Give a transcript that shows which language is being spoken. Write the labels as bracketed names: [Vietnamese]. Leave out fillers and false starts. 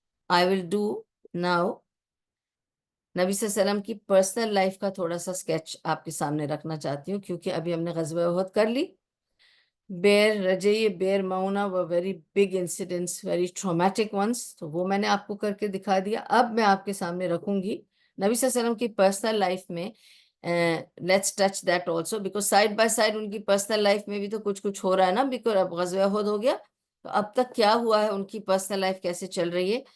[English] I will do now [Urdu] نبی صلی اللہ علیہ وسلم کی پرسنل لائف کا تھوڑا سا سکیچ آپ کے سامنے رکھنا چاہتی ہوں، کیونکہ ابھی ہم نے غزوہ احد کر لی. [English] Bir Raji, Bir Mauna were very big incidents, very traumatic ones. [Urdu] تو وہ میں نے آپ کو کر کے دکھا دیا. اب میں آپ کے سامنے رکھوں گی نبی صلی اللہ علیہ وسلم کی پرسنل لائف میں. [English] let's touch that also because side by side [Urdu] ان کی پرسنل لائف میں بھی تو کچھ ہو رہا ہے نا، بیکاز اب غزوہ احد ہو گیا تو اب تک کیا ہوا ہے، ان کی پرسنل لائف کیسے چل رہی ہے.